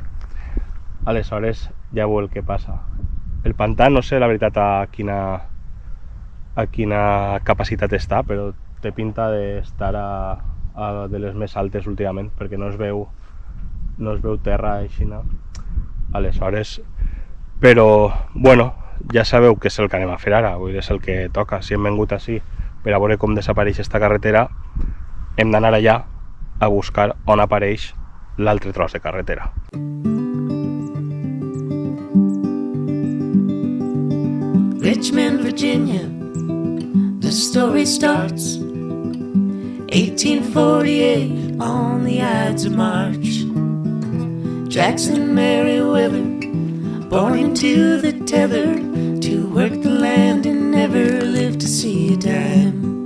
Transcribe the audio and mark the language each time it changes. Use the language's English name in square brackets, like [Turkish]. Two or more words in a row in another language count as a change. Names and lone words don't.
[Catalan] Aleshores, ja veu el que passa. El pantà, no sé la veritat a quina capacitat està, però té pinta d'estar de les més altes últimament, perquè no es veu terra així. Aleshores, però, ja sabeu què és el que anem a fer ara, és el que toca. Si hem vingut així per a veure com desapareix esta carretera hem d'anar allà a buscar on apareix l'altre tros de carretera. [English] Richmond, Virginia, the story starts 1848 on the Ides of March. Jackson Merriweather, born into the tether, to work the land and never live to see a dime.